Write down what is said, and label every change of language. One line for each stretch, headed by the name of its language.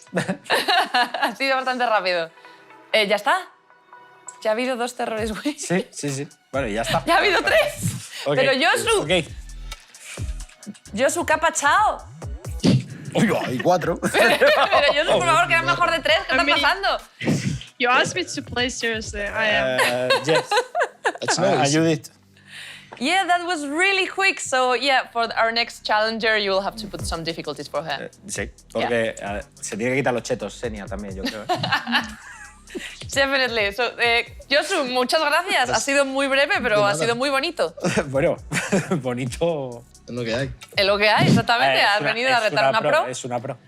Spanish: Ha sido bastante rápido. ¿Ya está? Ya ha habido 2 terrores, güey. Sí. Bueno, ya está. Ya ha habido 3. Ok. Pero Yosu, Ok. Yosu, ¿qué ha pachado? Uy, hay 4. Pero Yosu, por favor, que era mejor de 3. ¿Qué está pasando?
English: You asked me to play seriously. I am. Yes. That's nice. You did. Yeah, that was really quick. So yeah, for our next challenger, you will have to put some difficulties for her.
Spanish: Sí, porque se tiene que quitar los chetos, Senia, también, yo creo.
English: Definitely. So, Josu,
Spanish: muchas gracias. Ha sido muy breve, pero ha sido muy bonito. Bueno, bonito... Es lo que hay. Es lo que hay, exactamente. Has venido a retar una pro. Es una pro.